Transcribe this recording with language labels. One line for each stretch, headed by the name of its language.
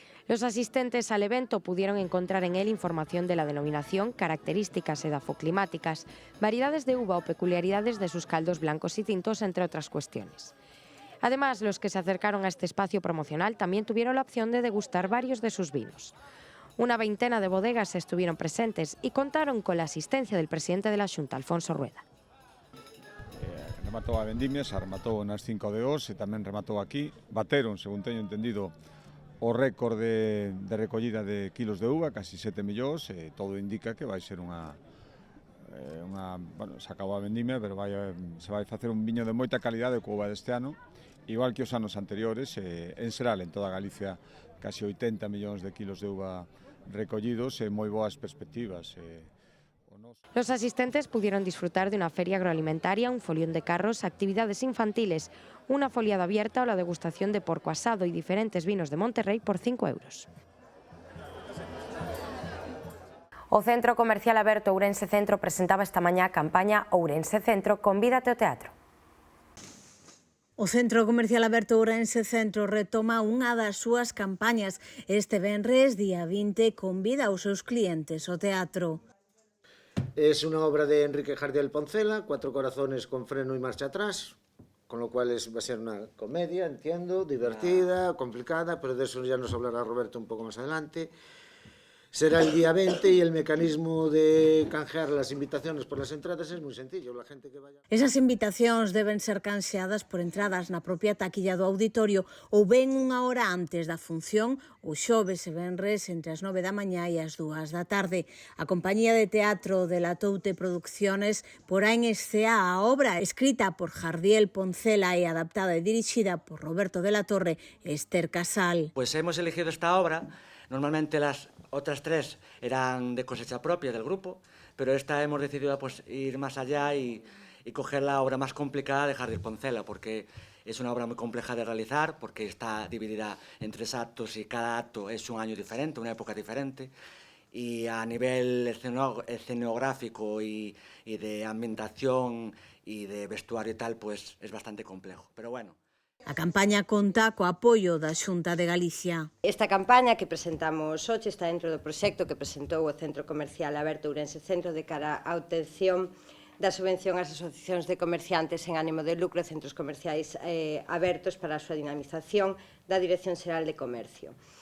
Spanish: Los asistentes al evento pudieron encontrar en él información de la denominación, características edafoclimáticas, variedades de uva o peculiaridades de sus caldos blancos y tintos, entre otras cuestiones. Además, los que se acercaron a este espacio promocional también tuvieron la opción de degustar varios de sus vinos. Una veintena de bodegas estuvieron presentes y contaron con la asistencia del presidente de la Xunta, Alfonso Rueda.
Galician: Rematou a vendimia, xa rematou nas 5 de hoxe, tamén rematou aquí. Bateron, según teño entendido, o récord de recollida de kilos de uva, casi 7 millóns, e todo indica que vai ser unha bueno, se acabou a vendimia, pero se vai facer un viño de moita calidade co uva deste ano, igual que os anos anteriores, en xeral, en toda Galicia, casi 80 millóns de kilos de uva recollidos e moi boas perspectivas.
Spanish: Los asistentes pudieron disfrutar de una feria agroalimentaria, un folión de carros, actividades infantiles, una foliada abierta o la degustación de porco asado y diferentes vinos de Monterrey por 5 euros.
Galician: O Centro Comercial Aberto Ourense Centro presentaba esta mañá a campaña Ourense Centro Convídate ao Teatro. O Centro Comercial Aberto Ourense Centro retoma unha das súas campañas. Este venres, día 20, convida aos seus clientes ao teatro.
Spanish: Es una obra de Enrique Jardiel Poncela, 4 corazones con freno y marcha atrás, con lo cual va a ser una comedia, entiendo, divertida, complicada, pero de eso ya nos hablará Roberto un poco más adelante. Será el día 20 y el mecanismo de canjear las invitaciones por las entradas es muy sencillo. La gente que vaya...
Galician: Esas invitacións deben ser canxeadas por entradas na propia taquilla do auditorio ou ben unha hora antes da función, o xoves e venres entre as 9 da mañá e as 2 da tarde. A compañía de teatro de La Toute Producciones porá en escena a obra escrita por Jardiel Poncela e adaptada e dirixida por Roberto de la Torre e Esther Casal.
Spanish: Pues hemos elegido esta obra. Normalmente las otras 3 eran de cosecha propia del grupo, pero esta hemos decidido pues, ir más allá y coger la obra más complicada de Jardiel Poncela, porque es una obra muy compleja de realizar, porque está dividida en 3 actos y cada acto es un año diferente, una época diferente, y a nivel escenográfico y de ambientación y de vestuario y tal, pues es bastante complejo, pero bueno.
Galician: A campaña conta co apoio da Xunta de Galicia. Esta campaña que presentamos hoxe está dentro do proxecto que presentou o Centro Comercial Aberto Ourense Centro de cara á obtención da subvención ás asociacións de comerciantes en ánimo de lucro e centros comerciais abertos para a súa dinamización da Dirección Xeral de Comercio.